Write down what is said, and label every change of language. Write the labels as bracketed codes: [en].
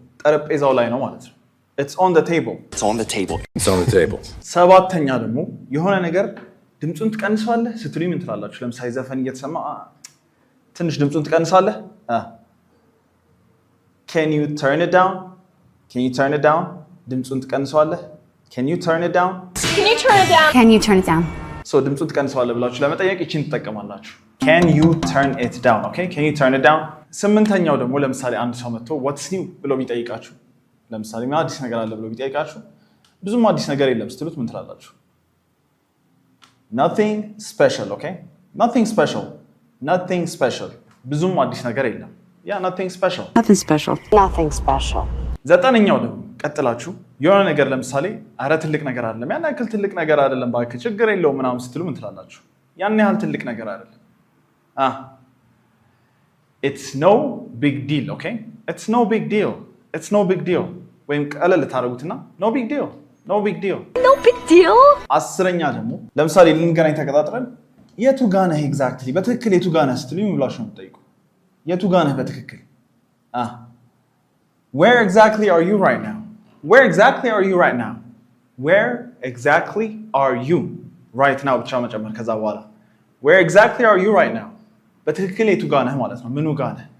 [am] ጠረጴዛው ላይ ነው ማለት ነው። [en] it's on the table. it's on the table. it's on the table. [am] ሰባተኛ ደግሞ የሆነ ነገር ድምጹን ትቀንሳለህ ስትሉኝ ምን ትላላችሁ? ለምሳሌ ዘፈን እየተሰማ ትንሽ ድምጹን ትቀንሳለህ። [en] can you turn it down? can you turn it down? [am] ድምጹን ትቀንሳለህ። [en] can you turn it down? can you turn it down? can you turn it down? [am] so ድምጹን ትቀንሳለህ ብላችሁ ለመጠየቅ ይቺን ትጠቀማላችሁ። [en] can you turn it down? [am] okay? can you turn it down? ስምንተኛው ደግሞ ለምሳሌ አንድ ሰው መጥቶ [en] what's new [am] ብሎ ቢጠይቃችሁ፣ ለምሳሌ ምን አዲስ ነገር አለ ብሎ ቢጠይቃችሁ ብዙም አዲስ ነገር የለም ስትሉት ምን ትላላችሁ? [en] nothing special. okay? nothing special. nothing special. [am] ብዙም አዲስ ነገር የለም። [en] yeah, nothing special. nothing special. nothing special. [am] ዘጠነኛው ደግሞ ቀጥላችሁ የሆነ ነገር ለምሳሌ አረ ትልቅ ነገር አይደለም፣ ያን ያክል ትልቅ ነገር አይደለም ባክህ ችግር የለውም ምናምን ስትሉ ምን ትላላችሁ? ያን ያህል ትልቅ ነገር አይደለም። [en] it's no big deal. okay? it's no big deal. it's no big deal. [am] ወይም ቀለል ታደርጉትና [en] no big deal. no big deal. no big deal. [am] አስረኛ ደግሞ ለምሳሌ ልንገናኝ ተቀጣጥረን የቱ ጋር ነህ ኤግዛክትሊ በትክክል የቱ ጋር ነህ ስትሉኝ ምን ብላችሁ ነው የምትጠይቁ? የቱ ጋር ነህ በትክክል? [en] where exactly are you right now? where exactly are you right now? where exactly are you right now [am] ብቻ መጨመር ከዛ በኋላ [en] Where exactly are you right now? [am] በትክክል የቱ ጋር ነህ ማለት ነው። ምኑ ጋር ነህ?